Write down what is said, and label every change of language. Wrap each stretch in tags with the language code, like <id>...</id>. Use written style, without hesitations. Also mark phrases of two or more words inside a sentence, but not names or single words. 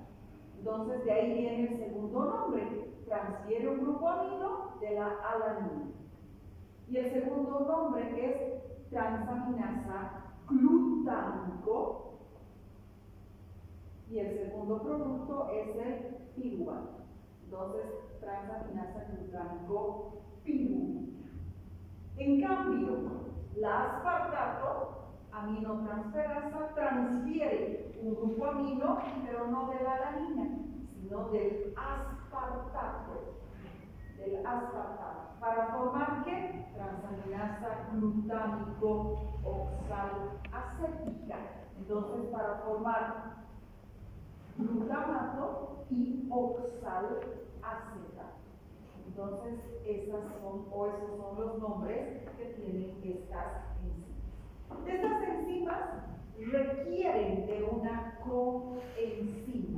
<es>Entonces, de ahí viene el segundo nombre. Transfiere un grupo amino de la alanina. Y el segundo nombre es transaminasa glutámico. Y el segundo producto es el piruvato. Entonces, transaminasa glutámico pirúvica. En cambio, la aspartato aminotransferasa transfiere un grupo amino, pero no de la alanina, sino del aspartato. ¿Para formar qué? Transaminasa glutámico-oxalacética. Entonces, para formar glutamato y oxalacetato. Entonces, esos son los nombres que tienen estas enzimas. Estas enzimas requieren de una coenzima.</es>